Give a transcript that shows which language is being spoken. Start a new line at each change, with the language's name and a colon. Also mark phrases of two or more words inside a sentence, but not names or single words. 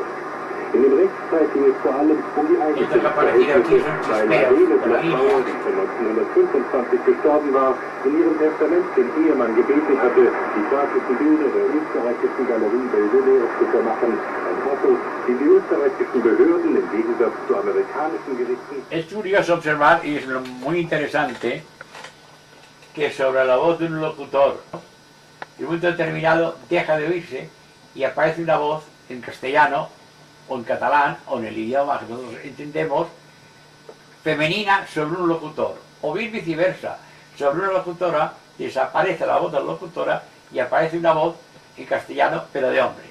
German: In dem Rechtsstreit ging es vor allem um die Eigentumsverhältnisse, weil Adele Bloch-Bauer, die von 1925 gestorben war, in ihrem Testament den Ehemann gebeten hatte, die grafischen Bilder der österreichischen Galerie Belvedere zu vermachen. Ein Motto, den die österreichischen Behörden im Gegensatz zu amerikanischen Gerichten...
Spanish: Es curioso observar, y es muy interesante, que sobre la voz de un locutor, en un momento determinado deja de oírse y aparece una voz en castellano o en catalán, o en el idioma que nosotros entendemos, femenina sobre un locutor, o bien viceversa, sobre una locutora desaparece la voz de la locutora y aparece una voz en castellano, pero de hombre.